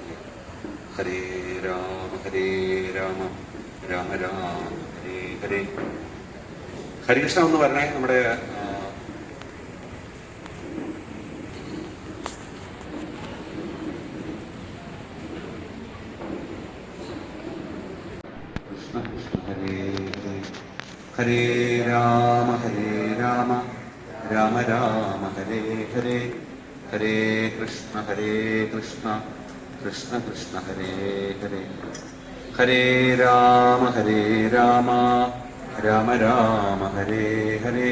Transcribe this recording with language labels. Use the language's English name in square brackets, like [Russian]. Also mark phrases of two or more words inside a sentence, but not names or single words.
[Sanskrit] ഹരേ രാമ ഹരേ രാമ രാമ രാമ ഹരേ ഹരേ. [Malayalam] ഹരികൃഷ്ണ എന്ന് പറഞ്ഞേ നമ്മുടെ [Sanskrit] കൃഷ്ണ കൃഷ്ണ ഹരേ ഹരേ. ഹരേ രാമ ഹരേ രാമ രാമ രാമ ഹരേ ഹരേ. ഹരേ കൃഷ്ണ കൃഷ്ണ കൃഷ്ണ ഹരേ ഹരേ. ഹരേ രാമ രാമ രാമ ഹരേ ഹരേ.